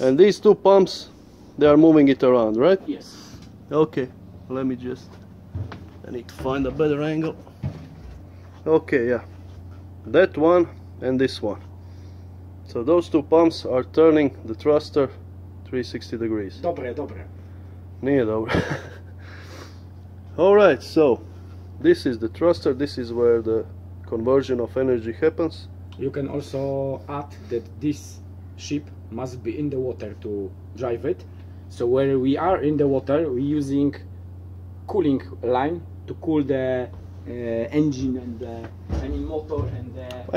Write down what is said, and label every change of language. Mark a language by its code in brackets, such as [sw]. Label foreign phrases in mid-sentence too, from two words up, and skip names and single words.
[en] And these 2 pumps, they are moving it around, right? Yes. Okay, let me I need to find a better angle. Okay, yeah. That one and this one. So those 2 pumps are turning the thruster 360 degrees. [hr] Dobre. Nije dobro. [en] Alright, so this is the thruster, this is where the conversion of energy happens. You can also add that this ship must be in the water to drive it. So where we are in the water, we're using cooling line to cool the engine and the motor and the...